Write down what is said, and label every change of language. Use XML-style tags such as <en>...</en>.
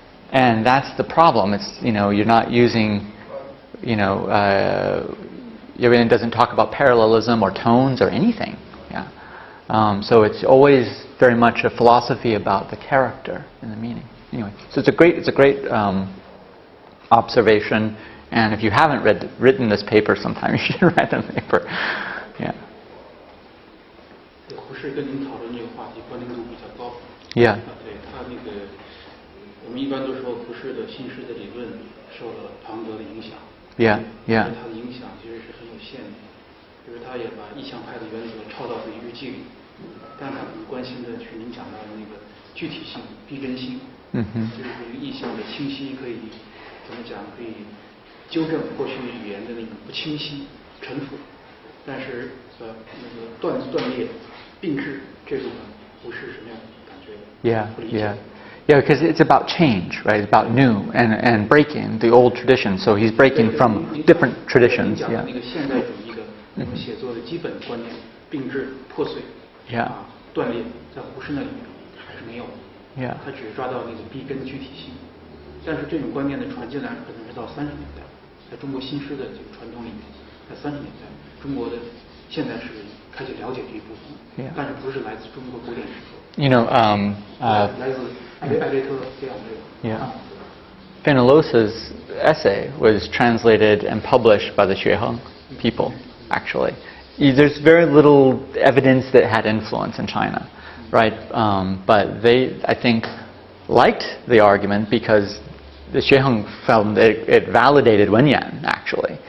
<en>And that's the problem. It's, you're not using, Ye Wei Lian doesn't talk about parallelism or tones or anything. Yeah. So it's always very much a philosophy about the character and the meaning. Anyway, so it's a great observation. And if you haven't written this paper, sometime you should write the paper. Yeah.</en> <zh>胡适跟您讨论这个话题关联度比较高。</zh> <en>Yeah.</en> <zh>对他那个，我们一般都说胡适的新诗的理论受了庞德的影响。</zh> <en>Yeah. Yeah.</en> <zh>他的影响其实是很有限的，就是他也把意象派的原则抄到自己日记里，但他很关心的是您讲到的那个具体性、逼真性。就是这个意象的清晰可以怎么讲？可以纠正过去语言的那种不清晰、陈腐，但是那个断裂、并置这部分不是什么样的感觉？</zh> <en>Yeah. Because it's about change, right? It's about new and breaking the old tradition. So he's breaking from different traditions.</en> <zh>讲的那个现代主义的写作的基本观念，并置、破碎，断裂，在胡适那里还是没有。他只抓到那个逼根具体性，但是这种观念的传进来可能是到30年代，在中国新诗的这个传统里面，在30年代，中国的现代诗人开始了解这一部分，但是不是来自中国古典诗歌。</zh> <en>You know,</en> <zh>来自艾略特这样的。</zh> <en>Yeah. Fenellosa's essay was translated and published by the Xueheng people, actually. There's very little evidence that it had influence in China, right? But they, I think, liked the argument because the Xueheng found that it validated Wenyan, actually.</en>